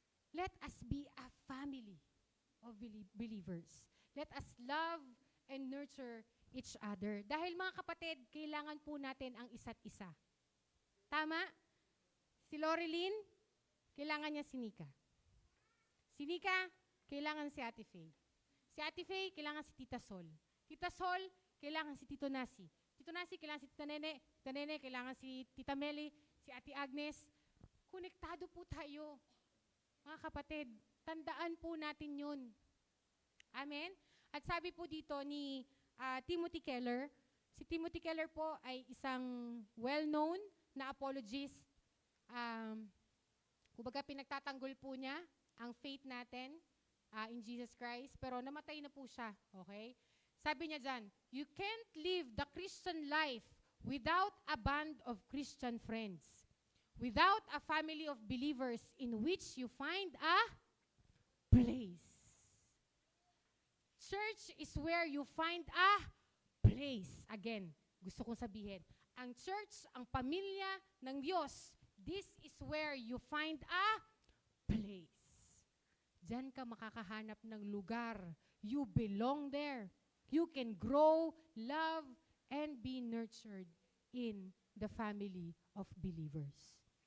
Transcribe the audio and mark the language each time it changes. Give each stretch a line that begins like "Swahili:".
English: Let us be a family of believers. Let us love and nurture each other.
Filipino: Dahil mga kapatid, kailangan po natin ang isa't isa. Tama? Si Loreline, kailangan niya si Nika. Si Nika, kailangan si Ate Faye. Si Ate Faye, kailangan si Tita Sol. Tita Sol, kailangan si Tito Nasi. Tito Nasi, kailangan si Tita Nene. Tita Nene, kailangan si Tita Meli, si Ate Agnes. Konektado po tayo. Mga kapatid, tandaan po natin yun. Amen? At sabi po dito ni Timothy Keller, si Timothy Keller po ay isang well-known na apologist. Kumbaga pinagtatanggol po niya ang faith natin
English: in Jesus Christ,
Filipino: pero namatay na po siya.
English: Okay?
Filipino: Sabi niya dyan,
English: you can't live the Christian life without a band of Christian friends, without a family of believers in which you find a place. Church is where you find a place. Again,
Filipino: gusto kong sabihin, ang church, ang pamilya ng Diyos,
English: this is where you find a place.
Filipino: Diyan ka makakahanap ng lugar.
English: You belong there. You can grow, love, and be nurtured in the family of believers.